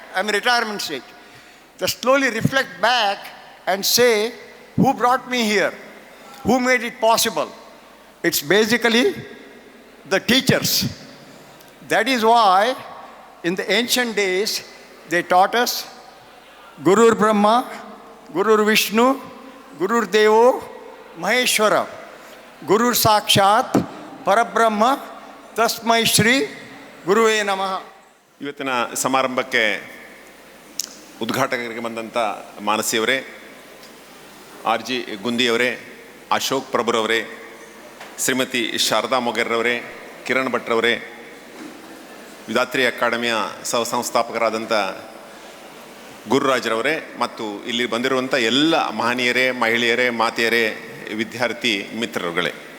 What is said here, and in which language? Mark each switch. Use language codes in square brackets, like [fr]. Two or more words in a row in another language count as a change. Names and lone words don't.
[en] I'm in retirement stage. Just slowly reflect back and say, who brought me here? Who made it possible? It's basically the teachers. That is why in the ancient days, they taught us [sa] गुरुर् ब्रह्मा, गुरुर् विष्णु, गुरुर् देवो, महेश्वर, गुरुर् साक्षात्, परब्रह्म, तस्मै श्री, गुरवे नमः. [kn] ಇವತ್ತಿನ ಸಮಾರಂಭಕ್ಕೆ ಉದ್ಘಾಟಕರಿಗೆ ಬಂದಂಥ ಮಾನಸಿಯವರೇ, ಆರ್ ಜಿ ಗುಂದಿಯವರೇ, ಅಶೋಕ್ ಪ್ರಭುರವರೇ, ಶ್ರೀಮತಿ ಶಾರದಾ ಮೊಗೇರ್ರವರೇ, ಕಿರಣ್ ಭಟ್ರವರೇ, ವಿಧಾತ್ರಿ ಅಕಾಡೆಮಿಯ ಸಹಸಂಸ್ಥಾಪಕರಾದಂಥ ಗುರುರಾಜ್ರವರೇ, ಮತ್ತು ಇಲ್ಲಿ ಬಂದಿರುವಂಥ ಎಲ್ಲ ಮಹನೀಯರೇ, ಮಹಿಳೆಯರೇ, ಮಾತೆಯರೇ, ವಿದ್ಯಾರ್ಥಿ ಮಿತ್ರರುಗಳೇ,